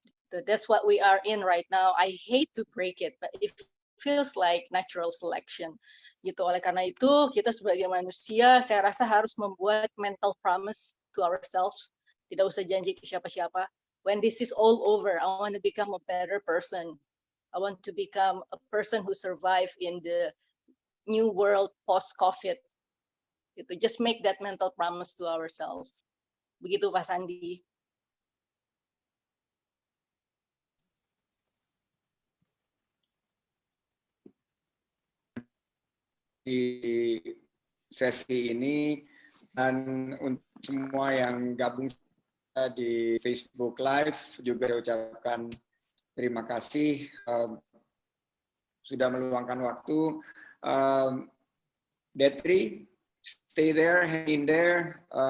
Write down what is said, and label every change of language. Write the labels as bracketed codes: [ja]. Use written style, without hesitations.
[en] That's what we are in right now. I hate to break it, but it feels like natural selection. Gitu. [id] Oleh karena itu, kita sebagai manusia, saya rasa harus membuat [en] mental promise to ourselves. [id] Tidak usah janji ke siapa-siapa. [en] When this is all over, I want to become a better person. I want to become a person who survive in the new world post-COVID. [id] Gitu. [en] Just make that mental promise to ourselves. [id] Begitu, Pak Sandi. Di sesi ini dan untuk semua yang gabung di Facebook Live juga saya ucapkan terima kasih sudah meluangkan waktu. [en] Detri, stay there, hang in there.